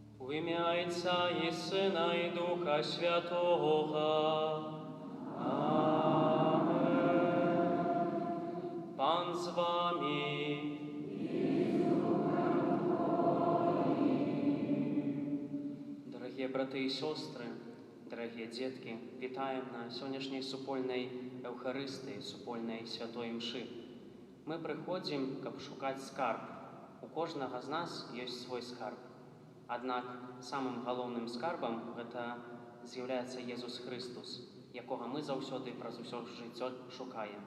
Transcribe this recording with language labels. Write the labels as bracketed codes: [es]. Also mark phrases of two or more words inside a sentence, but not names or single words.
[uk] В ім'я Отця і Сина і Духа Святого. Пан з вами. [ru] Дорогие браты и сестры, дорогие детки, [be] вітаем на сённяшняй супольнай Эўхарыстыі, супольнай святой мшы. Мы прыходзім, каб шукаць скарб. У кожнага з нас ёсць свой скарб. Аднак самым галоўным скарбам гэта з'яўляецца Езус Христус, якога мы заўсёды праз усё жыццё шукаем.